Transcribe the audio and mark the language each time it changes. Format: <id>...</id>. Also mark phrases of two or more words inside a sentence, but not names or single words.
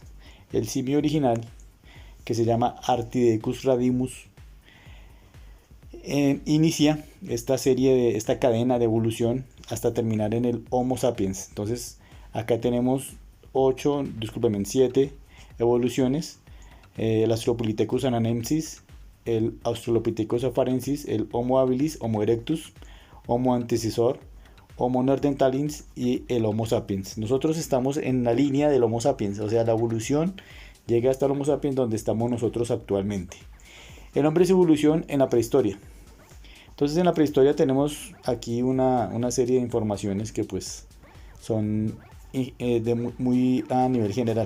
<es>El simio original, que se llama Artidecus radimus, inicia esta cadena de evolución hasta terminar en el Homo sapiens. Entonces, acá tenemos 7 evoluciones: el Australopithecus ananensis, el Australopithecus afarensis, el Homo habilis, Homo erectus, Homo antecesor, Homo neanderthalis y el Homo sapiens. Nosotros estamos en la línea del Homo sapiens, o sea, la evolución llega hasta el Homo sapiens donde estamos nosotros actualmente. El hombre es evolución en la prehistoria. Entonces en la prehistoria tenemos aquí una serie de informaciones que pues son muy a nivel general.</es>